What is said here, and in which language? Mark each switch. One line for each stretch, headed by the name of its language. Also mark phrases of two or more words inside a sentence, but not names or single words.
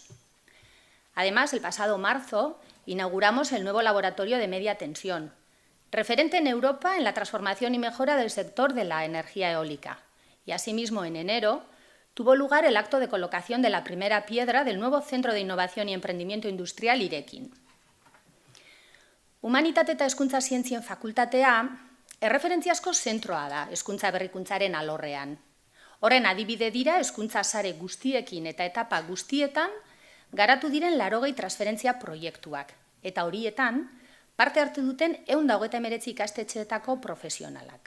Spanish: Además, el pasado marzo inauguramos el nuevo laboratorio de media tensión, referente en Europa en la transformación y mejora del sector de la energía eólica, y asimismo en enero tuvo lugar el acto de colocación de la primera piedra del nuevo Centro de Innovación y Emprendimiento Industrial Irekin.
Basque: Humanitate eta Hezkuntza Zientzien Fakultatea erreferentziazko zentroa da hezkuntza berrikuntzaren alorrean. Horren adibide dira hezkuntza sare guztiekin eta etapa guztietan garatu diren 80 transferentzia proiektuak, eta horietan parte hartu duten 129 ikastetxeetako profesionalak.